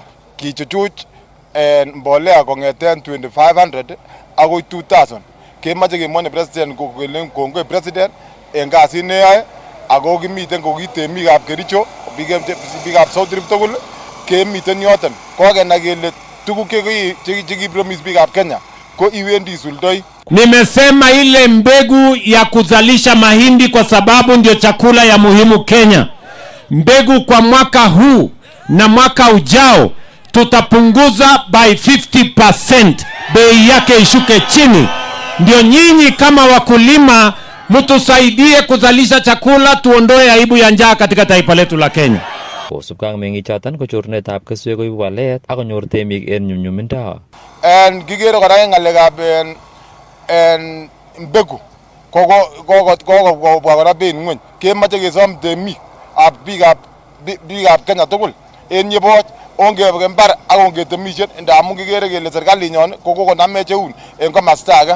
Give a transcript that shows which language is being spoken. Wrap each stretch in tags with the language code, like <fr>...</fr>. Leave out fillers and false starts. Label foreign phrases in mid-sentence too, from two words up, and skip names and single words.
<kln>Kichuchuch mbolea kong'eten 2,500 akoi 2,000. Kemoche kemwoni president kokelen kongoi president en kasit neyoe ako kimiten ko kitemikab Kericho biikab South Rift tugul kemiten yoton. Kokenai kele tuguk chekipromise biikab Kenya ko iwendi isuldoi.</kln> <sw>Nimesema ile mbegu ya kuzalisha mahindi kwa sababu ndio chakula ya muhimu Kenya. Mbegu kwa mwaka huu na mwaka ujao tutapunguza by 50%. Bei yake ishuke chini. Ndio nyinyi kama wakulima mtusaidie kuzalisha chakula, tuondoe aibu ya njaa katika taifa letu la Kenya.</sw> <kln>Kosubkei ak meng'ichoton ko chornetab keswek koibu walet ak konyor temik en nyumnyumindo. Kikere kora en ng'alekab mbegu kokobwa kora beit ng'weny. Kemoche kesom temik ab biikab Kenya tugul en yeboch ongebe mbar ak ongetemisien ndamun kikere kele serikalinyon kokonamech eun en komasta age.</kln>